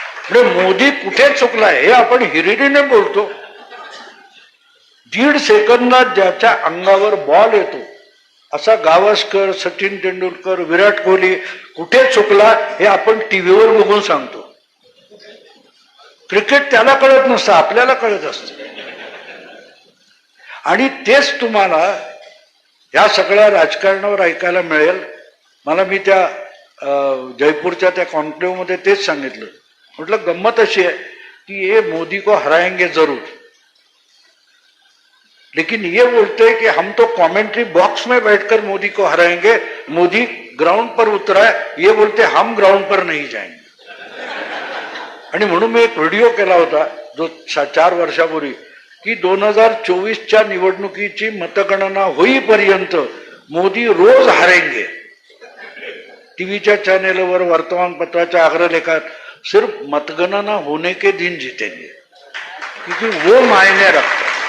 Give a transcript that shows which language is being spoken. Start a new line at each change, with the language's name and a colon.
Marathi: म्हणजे मोदी कुठे चुकलाय हे आपण हिरिरीने बोलतो. 1.5 सेकंदात ज्याच्या अंगावर बॉल येतो असा गावस्कर, सचिन तेंडुलकर, विराट कोहली कुठे चुकला हे आपण टीव्हीवर बघून सांगतो. क्रिकेट त्याला कळत नसतं, आपल्याला कळत असतं. आणि तेच तुम्हाला या सगळ्या राजकारणावर ऐकायला मिळेल. मला मी त्या जयपूरच्या त्या कॉन्क्लेव्ह मध्ये तेच सांगितलं. म्हटलं
Hindi: गम्मत अशी है कि ये मोदी को हराएंगे जरूर, लेकिन ये बोलते हैं कि हम तो कमेंट्री बॉक्स में बैठकर मोदी को हराएंगे, मोदी ग्राउंड पर उतरा है, ये बोलते हम ग्राउंड पर नहीं जाएंगे.
Marathi: आणि म्हणून मी एक व्हिडिओ केला होता जो 4 वर्षापूर्वी की 2024च्या निवडणुकीची मतगणना होईपर्यंत मोदी
Hindi: रोज हारेंगे.
Marathi: टीव्हीच्या चॅनेलवर, वर्तमानपत्राच्या अग्रलेखात
Hindi: सिर्फ मतगणना होने के दिन जीतेंगे, क्योंकि वो मायने रखता.